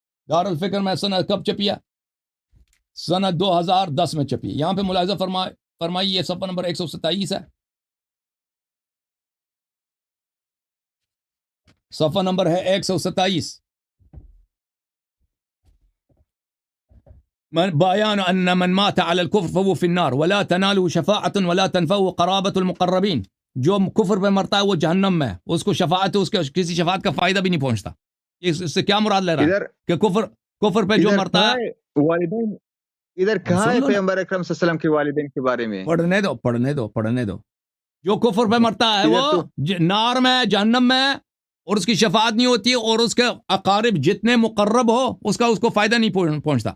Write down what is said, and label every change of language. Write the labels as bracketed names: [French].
[Urdu] دار الفکر میں سنت کب چپی ہے؟ سنت 2010 میں چپی. یہاں پہ ملاحظہ فرمائی، یہ صفحہ نمبر 127 ہے، صفحہ نمبر ہے 127. [Arabic] بیان ان من مات على الكفر فهو في النار ولا تناله شفاعة ولا تنفعه قرابة المقربين. [Urdu] جو کفر پہ مرتا ہے وہ جہنم میں، اس کو شفاعت، اس کے کسی شفاعت کا فائدہ بھی نہیں پہنچتا. اس سے کیا مراد لے رہا ہے کہ کفر پہ جو مرتا ہے والدین ادھر کہاں ہے پیغمبر اکرم صلی اللہ علیہ وسلم کے والدین کے بارے میں؟ پڑھنے دو. جو کفر پہ مرتا ہے وہ نار میں، جہنم میں، اور اس کی شفاعت نہیں ہوتی، اور اس کے اقارب جتنے مقرب ہو اس کو فائدہ نہیں پہنچتا.